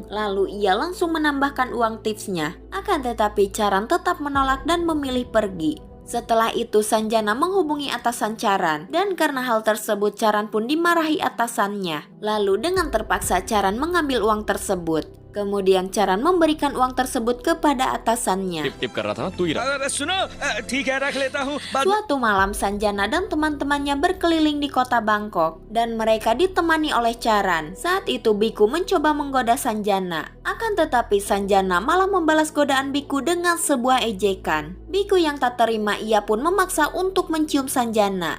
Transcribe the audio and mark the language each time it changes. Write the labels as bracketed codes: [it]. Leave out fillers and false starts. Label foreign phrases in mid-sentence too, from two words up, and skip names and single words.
[id] Lalu ia langsung menambahkan uang tipsnya. Akan tetapi Charan tetap menolak dan memilih pergi. Setelah itu Sanjana menghubungi atasan Charan, dan karena hal tersebut Charan pun dimarahi atasannya. Lalu dengan terpaksa Charan mengambil uang tersebut. Kemudian Charan memberikan uang tersebut kepada atasannya. [hi] टिप टिप कर रहा था ना तू ही रहा सुनो ठीक है रख लेता हूँ [id] Suatu malam Sanjana dan teman-temannya berkeliling di kota Bangkok dan mereka ditemani oleh Charan. Saat itu Biku mencoba menggoda Sanjana. Akan tetapi Sanjana malah membalas godaan Biku dengan sebuah ejekan. Biku yang tak terima ia pun memaksa untuk mencium Sanjana.